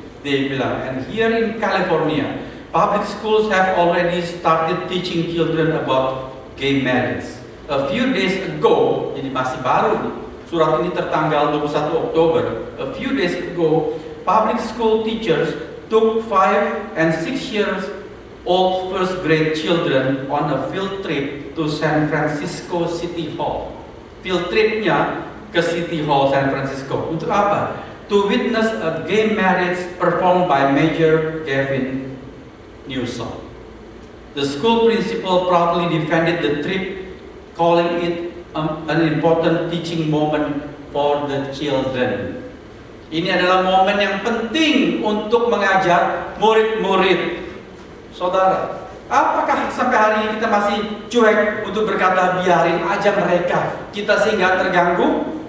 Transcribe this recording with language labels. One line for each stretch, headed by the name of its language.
Indonesian: Dia bilang,
English: and here in California, public schools have already started teaching children about gay marriage. A few days ago,
Indonesian: jadi masih baru nih, surat ini tertanggal 21 Oktober.
English: A few days ago, public school teachers took 5 and 6 years old first grade children on a field trip to San Francisco City Hall.
Indonesian: Field tripnya ke City Hall San Francisco. Untuk apa?
English: To witness a gay marriage performed by Major Gavin Newsom. The school principal proudly defended the trip, calling it an important teaching moment for the children.
Indonesian: Ini adalah momen yang penting untuk mengajar murid-murid. Saudara, apakah sampai hari ini kita masih cuek untuk berkata biarin aja mereka, kita sehingga terganggu?